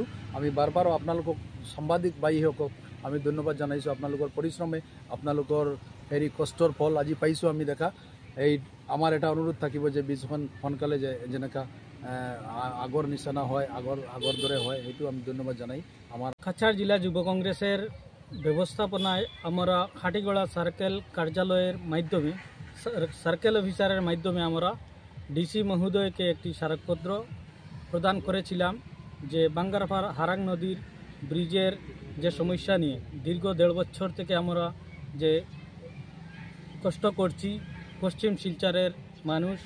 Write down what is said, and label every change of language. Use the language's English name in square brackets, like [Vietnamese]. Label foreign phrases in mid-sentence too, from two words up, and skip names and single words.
[Assamese] আমি বাৰ বাৰ আপোনালোকক সাংবাদিক ভাইসকলক আমি ধন্যবাদ জনাইছোঁ। আপোনালোকৰ পৰিশ্ৰমে আপোনালোকৰ কষ্টৰ ফল আজি পাইছোঁ আমি দেখা। এই আমাৰ এটা অনুৰোধ থাকিব যে ব্ৰিজখন সোনকালে যেনেকুৱা আগৰ নিচিনা হয়, আগৰ দৰে হয়, সেইটো আমি ধন্যবাদ জানাই। [Bangla] আমার কাছাড় জেলা যুব কংগ্রেসের ব্যবস্থাপনায় আমরা খাটিগড়া সার্কেল কার্যালয়ের মাধ্যমে সার্কেল অফিসারের মাধ্যমে আমরা ডিসি মহোদয়কে একটি স্মারকপত্র প্রদান করেছিলাম যে বাঙ্গারপাড় হারাং নদীর ব্রিজের যে সমস্যা নিয়ে দীর্ঘ 1.5 বছর থেকে আমরা যে কষ্ট করছি পশ্চিম শিলচরের মানুষ।